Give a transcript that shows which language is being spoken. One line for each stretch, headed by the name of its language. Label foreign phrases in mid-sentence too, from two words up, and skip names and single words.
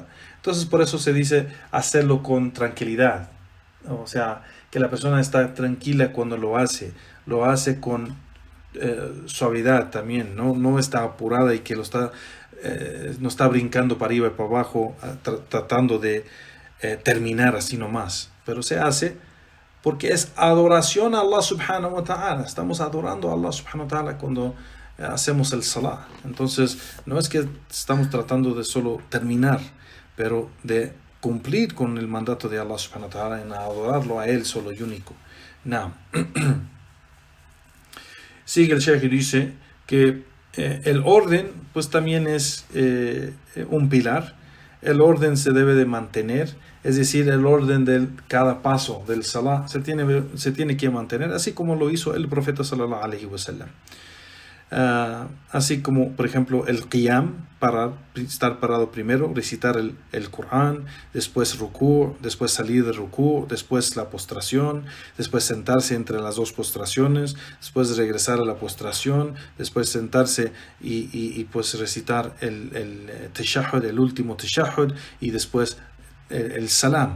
Spanish: Entonces, por eso se dice hacerlo con tranquilidad, o sea, que la persona está tranquila cuando lo hace con suavidad también, no está apurada, y que no está brincando para arriba y para abajo, tratando de terminar así nomás, pero se hace porque es adoración a Allah
Arabic: سبحانه وتعالى.
Spanish: Estamos adorando a Allah
Arabic: سبحانه وتعالى
Spanish: cuando hacemos el salah. Entonces, no es que estamos tratando de solo terminar, pero de cumplir con el mandato de Allah
Arabic: سبحانه وتعالى
Spanish: en adorarlo a Él solo y único. Now, sigue el Sheikh y dice que el orden pues también es un pilar. El orden se debe de mantener, es decir, el orden de cada paso del salah se tiene que mantener, así como lo hizo el profeta
Arabic: صلى الله عليه وسلم.
Spanish: Así como, por ejemplo, el qiyam, para estar parado primero, recitar el Corán, después rukú, después salir de rukú, después la postración, después sentarse entre las dos postraciones, después regresar a la postración, después sentarse y pues recitar el tashahhud, el último tashahhud, y después el salam.